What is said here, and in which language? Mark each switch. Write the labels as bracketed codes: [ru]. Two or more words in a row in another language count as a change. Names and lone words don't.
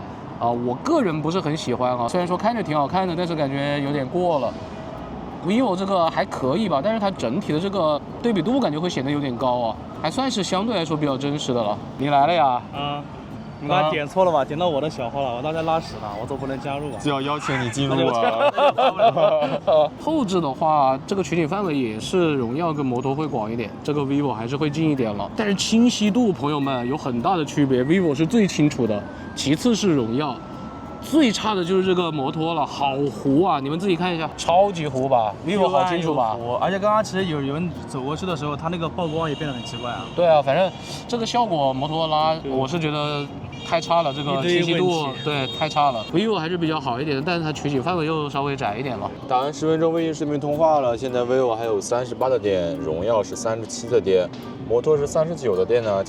[zh] 啊，我個人不是很喜歡啊，雖然說看着挺好看的，但是感覺有點過了。vivo 這個還可以吧，但是它整體的這個對比度感覺會顯得有點高啊，還算是相對來說比較真實的了。你來了呀？啊，你剛才點錯了吧？點到我的小號了，我當時在拉屎呢，我總不能加入啊。就要邀請你進入啊。後置的話，這個取景範圍也是榮耀跟摩托會廣一點，這個 vivo 還是會近一點了。但是清晰度，朋友們有很大的區別 ，vivo 是最清楚的，其次是榮耀。最差的就是這個摩托了，好糊啊！你們自己看一下，超級糊吧 ？vivo 好清楚吧？而且剛剛其實有人走過去的時候，它那個曝光也變得很奇怪啊。對啊，反正這個效果摩托羅拉我是覺得太差了，這個清晰度對太差了。vivo 還是比較好一點的，但是它取景範圍又稍微窄一點了。打完10分鐘微信視頻通話了，現在 vivo 還有38的電，榮耀是37的電，摩托是39的電呢。